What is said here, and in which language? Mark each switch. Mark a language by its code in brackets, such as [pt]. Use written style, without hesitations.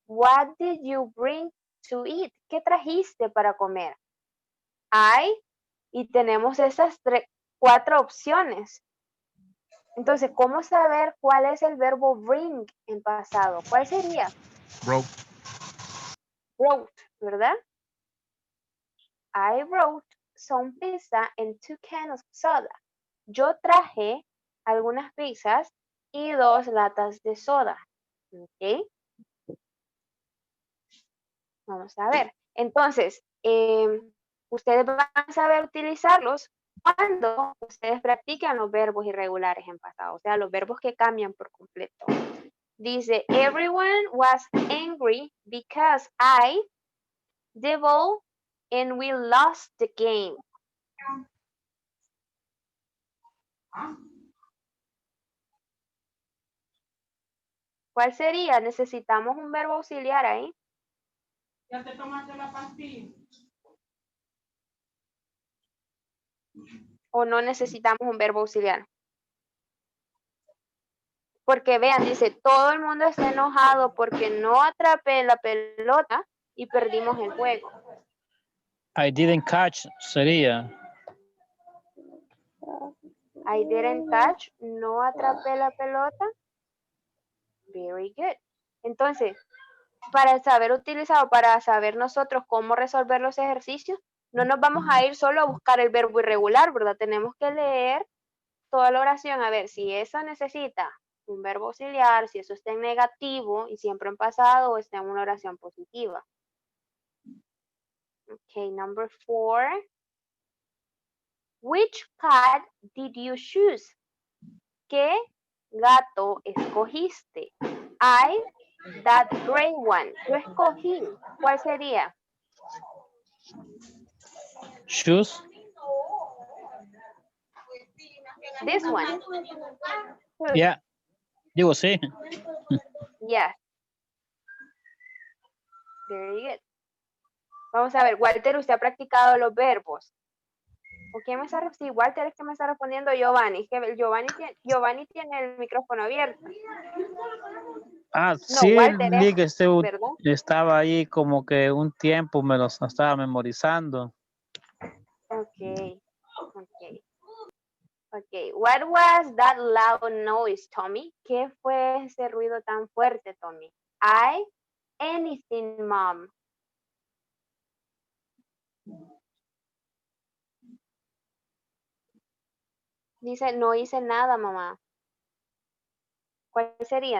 [en] What did you bring to eat? [es] ¿Qué trajiste para comer? Y tenemos esas 4 opciones. Entonces, ¿cómo saber cuál es el verbo bring en pasado? ¿Cuál sería? [en] Broke. Brought, ¿verdad? I brought some pizza and 2 cans of soda. [es] Yo traje algunas pizzas y 2 latas de soda. ¿Ok? Vamos a ver. Entonces, ustedes van a saber utilizarlos cuando ustedes practican los verbos irregulares en pasado, o sea, los verbos que cambian por completo. [en] Dice, everyone was angry because I the ball and we lost the game. [es] ¿Cuál sería? Necesitamos un verbo auxiliar ahí. Ya te tomaste la pastilla. ¿O no necesitamos un verbo auxiliar? Porque vean, dice, todo el mundo está enojado porque no atrapé la pelota y perdimos el juego. [en] I didn't catch sería. I didn't catch, [es] no atrapé la pelota. [en] Very good. [es] Entonces, para saber utilizar, para saber nosotros cómo resolver los ejercicios, no nos vamos a ir solo a buscar el verbo irregular, ¿verdad? Tenemos que leer toda la oración, a ver si eso necesita un verbo auxiliar, si eso está en negativo y siempre en pasado o está en una oración positiva. [en] Okay, number 4. Which cat did you choose? [es] ¿Qué gato escogiste? [en] That gray one. [es] Yo escogí. ¿Cuál sería? [en] Shoes. This one. [es] Yeah. Digo sí. [en] Yes. Very good. [es] Vamos a ver, Walter, ¿usted ha practicado los verbos? ¿O quién me está respondiendo? Sí, Walter es que me está respondiendo Giovanni. Es que Giovanni tiene el micrófono abierto. Ah, No, sí, Walter vi es, que ¿verdad? estaba ahí como que un tiempo me los estaba memorizando. Ok. [en] Ok, what was that loud noise, Tommy? [es] ¿Qué fue ese ruido tan fuerte, Tommy? [en] Anything, mom. [es] Dice, no hice nada, mamá. ¿Cuál sería?